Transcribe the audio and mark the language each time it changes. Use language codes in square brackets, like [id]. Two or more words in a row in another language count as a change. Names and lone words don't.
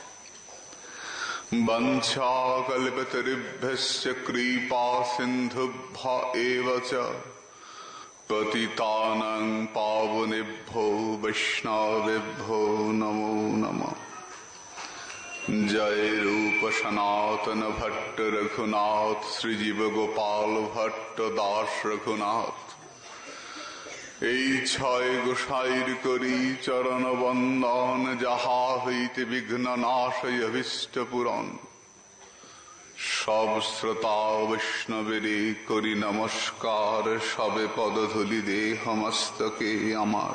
[sa] वंशाकल्पतरुभ्यश्च कृपा सिन्धुभ्य एव च पतितानां पावनेभ्यो वैष्णवेभ्यो नमो नमः। [bn] जय रूप सनातन भट्ट रघुनाथ श्रीजीव गोपाल भट्ट दास रघुनाथ। এই ছয় গোসাইর করি চরণ বন্দন যাহা হইতে বিঘ্ন নাশয় অভীষ্ট পূরণ। সব শ্রোতা বৈষ্ণবেরে করি নমস্কার সবে পদধূলি দেহ মস্তকে আমার।